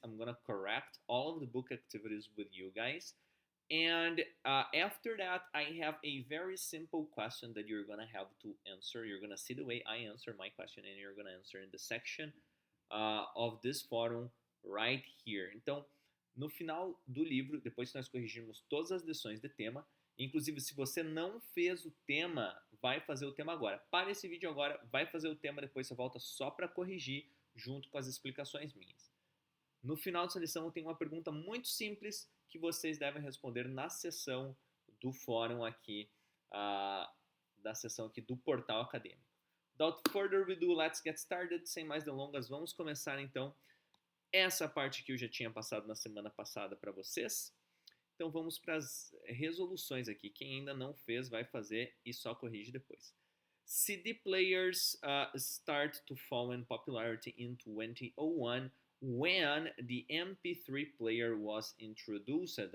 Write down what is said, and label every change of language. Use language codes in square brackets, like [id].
[en] I'm gonna correct all of the book activities with you guys, and after that, I have a very simple question that you're gonna have to answer. You're gonna see the way I answer my question, and you're gonna answer in the section of this forum right here. [pt] Então, no final do livro, depois que nós corrigirmos todas as lições de tema, inclusive se você não fez o tema, vai fazer o tema agora. Para esse vídeo agora, vai fazer o tema, depois você volta só para corrigir, junto com as explicações minhas. No final dessa lição, eu tenho uma pergunta muito simples que vocês devem responder na sessão do fórum aqui, da sessão aqui do portal acadêmico. [en] Without further ado, let's get started. [pt] Sem mais delongas, vamos começar então essa parte que eu já tinha passado na semana passada para vocês. Então vamos para as resoluções aqui. Quem ainda não fez vai fazer e só corrige depois. [en] CD players start to fall in popularity in 2001 when the MP3 player was introduced.